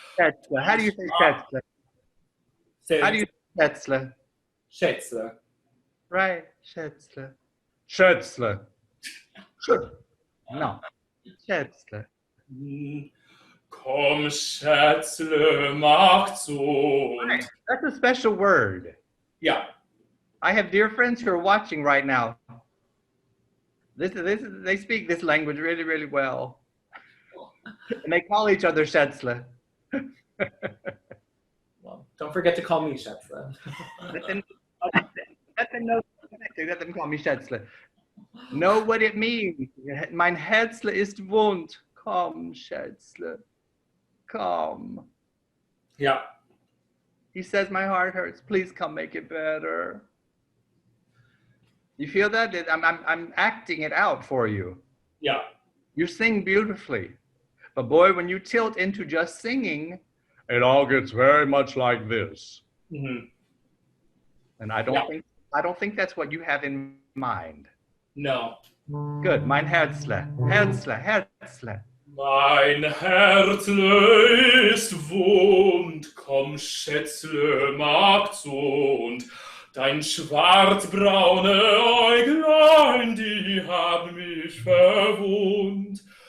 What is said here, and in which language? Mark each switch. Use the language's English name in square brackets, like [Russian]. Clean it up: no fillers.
[English] Schätzle. How do you say Schätzle? How do you say Schätzle? [German] Schätzle. Right, Schätzle. Schätzle. No. Schätzle. komm Schätzle, mach zu und [English] Right. That's a special word. Yeah. I have dear friends who are watching right now. They speak this language really, really well. And they call each other Schätzle. Well, don't forget to call me Schätzle. Let them know. Let them call me Schätzle. Know what it means. [German] Mein Herzle ist wund. Komm, Schätzle. [English] Come. Yeah. He says, my heart hurts. Please come make it better. You feel that? I'm acting it out for you. Yeah. You sing beautifully. But boy, when you tilt into just singing, it all gets very much like this. Mm-hmm. And I don't think that's what you have in mind. No. Good. [German] Mein Herzle. Herzle. mein Herzle ist wund, komm Schätzle, mag zu und dein schwarzbraune Äuglein, die haben mich verwundt.